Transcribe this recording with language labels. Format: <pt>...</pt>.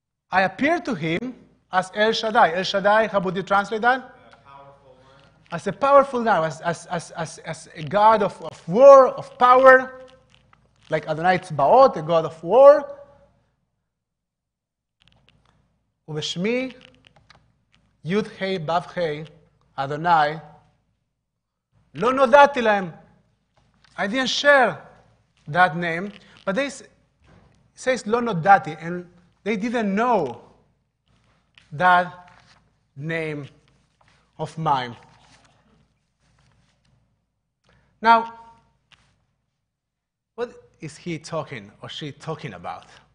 <en>I appeared to him as El Shaddai. El Shaddai, how would you translate that? As a powerful God, as a God of war, of power, like Adonai Tzbaot, a God of war.</en> <he>ובשמי י' ה' ו' ה' אדוני לא נודעתי להם.</he> <en>I didn't share that name, but they says</en> <he>לא נודעתי,</he> <en>and they didn't know that name of mine. Now, what is he talking or she talking about?</en>